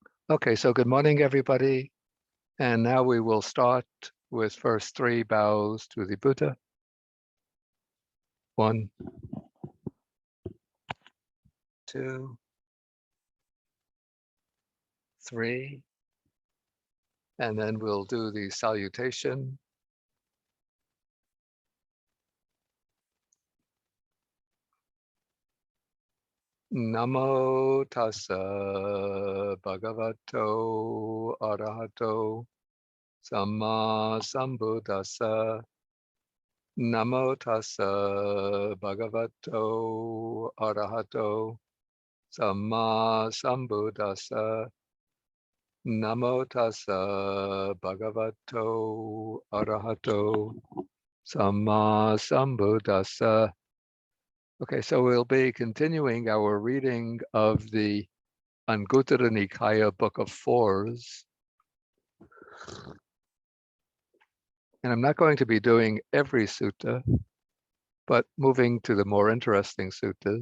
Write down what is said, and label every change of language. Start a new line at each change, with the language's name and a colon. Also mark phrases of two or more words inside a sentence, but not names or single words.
English: Okay, so good morning, everybody. And now we will start with first 3 bows to the Buddha. 1, 2, 3. And then we'll do the salutation.
Pali: Namo tassa bhagavato arahato samma sambuddhassa. Namo tassa bhagavato arahato samma sambuddhassa. Namo tassa bhagavato arahato samma sambuddhassa.
English: Okay, so we'll be continuing our reading of the Anguttara Nikaya Book of Fours. And I'm not going to be doing every sutta, but moving to the more interesting suttas.